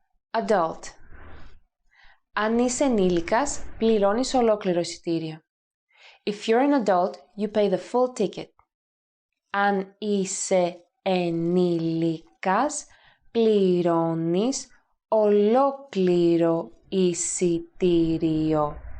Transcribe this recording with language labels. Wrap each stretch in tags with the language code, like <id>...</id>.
<el>Adult. Αν είσαι ενήλικας, πληρώνεις ολόκληρο εισιτήριο.</el> <en>If you're an adult, you pay the full ticket.</en> <el>Αν είσαι ενήλικας, πληρώνεις ολόκληρο εισιτήριο.</el>